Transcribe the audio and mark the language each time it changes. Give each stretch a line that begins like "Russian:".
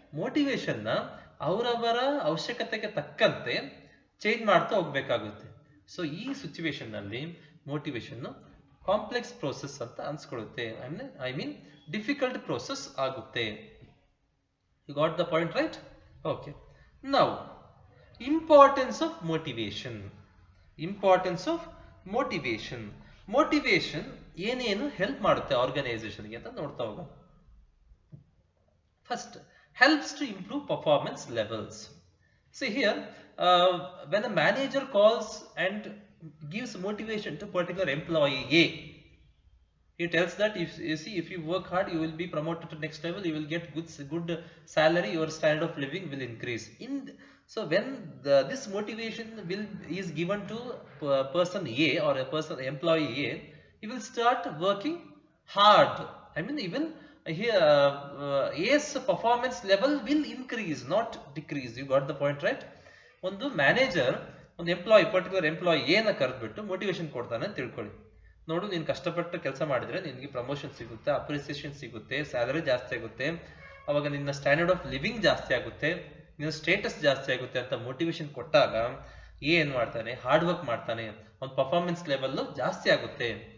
Kannada: ಮೋಟಿವೇಶನ್ನ ಅವರವರ ಅವಶ್ಯಕತೆಗೆ ತಕ್ಕಂತೆ ಚೇಂಜ್ ಮಾಡ್ತಾ ಹೋಗ್ಬೇಕಾಗುತ್ತೆ. ಸೊ ಈ ಸಿಚುವೇಶನ್ ನಲ್ಲಿ ಮೋಟಿವೇಶನ್ ಕಾಂಪ್ಲೆಕ್ಸ್ ಪ್ರೋಸೆಸ್ ಅಂತ ಅನ್ಸ್ಕೊಳ್ಳುತ್ತೆ.
English: Difficult process ಆಗುತ್ತೆ. You got the point, right? Okay. Now, importance of motivation. Importance of motivation.
Kannada: Motivation ಏನೇನು ಹೆಲ್ಪ್ ಮಾಡುತ್ತೆ ಆರ್ಗನೈಸೇಷನ್ಗೆ ಅಂತ ನೋಡ್ತಾ ಹೋಗೋಣ.
English: First, helps to improve performance levels. See here, when a manager calls and gives motivation to particular employee A, he tells that if you work hard, you will be promoted to next level, you will get good salary, your standard of living will increase. So when this motivation is given to person A or a person employee A, he will start working hard. I mean, even here A's performance level will increase, not decrease. You got the point, right?
Kannada: ಒಂದು manager ಒಂದು particular employee ಏನ ಕರೆದ್ಬಿಟ್ಟು motivation ಕೊಡ್ತಾನೆ ಅಂತ ತಿಳ್ಕೊಳ್ಳಿ. ನೋಡು, ನೀನು ಕಷ್ಟಪಟ್ಟು ಕೆಲಸ ಮಾಡಿದ್ರೆ ನಿನಗೆ ಪ್ರಮೋಷನ್ ಸಿಗುತ್ತೆ, ಅಪ್ರಿಸಿಯೇಷನ್ ಸಿಗುತ್ತೆ, ಸ್ಯಾಲರಿ ಜಾಸ್ತಿ ಆಗುತ್ತೆ, ಅವಾಗ ನಿನ್ನ ಸ್ಟ್ಯಾಂಡರ್ಡ್ ಆಫ್ ಲಿವಿಂಗ್ ಜಾಸ್ತಿ ಆಗುತ್ತೆ, ನಿನ್ನ ಸ್ಟೇಟಸ್ ಜಾಸ್ತಿ ಆಗುತ್ತೆ ಅಂತ ಮೋಟಿವೇಶನ್ ಕೊಟ್ಟಾಗ ಏನ್ ಮಾಡ್ತಾನೆ, ಹಾರ್ಡ್ ವರ್ಕ್ ಮಾಡ್ತಾನೆ, ಒಂದು ಪರ್ಫಾರ್ಮೆನ್ಸ್ ಲೆವೆಲ್ ಜಾಸ್ತಿ ಆಗುತ್ತೆ.